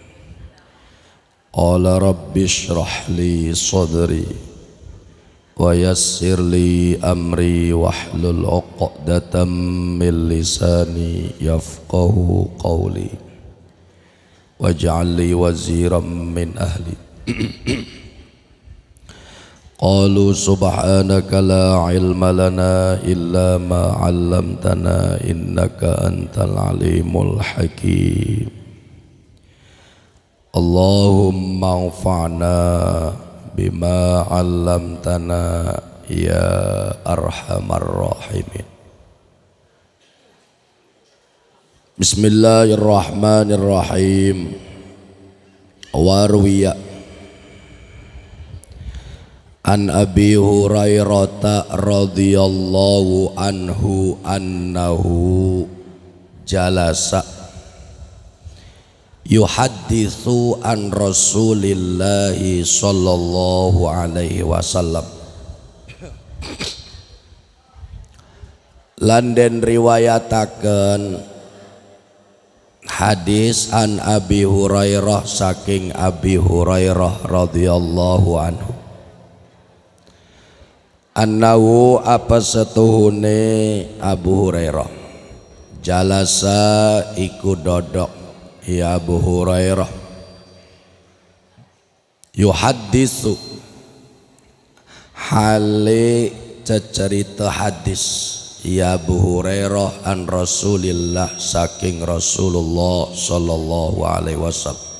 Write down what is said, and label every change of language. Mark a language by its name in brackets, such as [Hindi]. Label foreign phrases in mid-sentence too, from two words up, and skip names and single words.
[Arabic] قال رب اشرح لي صدري ويسر لي أمري واحلل عقدة من لساني يفقهوا قولي واجعل لي وزيرا من أهلي. قالوا سبحانك لا علم لنا إلا ما علمتنا إنك أنت العليم الحكيم. اللهم انفعنا بما علمتنا يا أرحم الراحمين. بسم الله الرحمن الرحيم. وروي عن أبي هريرة رضي الله عنه أنه جلس يحدث عن رسول الله صلى الله عليه وسلم. [Javanese] Lan den riwayataken hadis [Arabic] عن أبي هريرة [Javanese] saking Abi Hurairah [Arabic] رضي الله عنه [Javanese] annahu apa setuhune Abu Hurairah jalasa iku dodok ya Abu Hurairah yuhaddisu hale cecerita hadis ya Abu Hurairah [Arabic] عن رسول الله [Javanese] saking Rasulullah [Arabic] صلى الله عليه وسلم.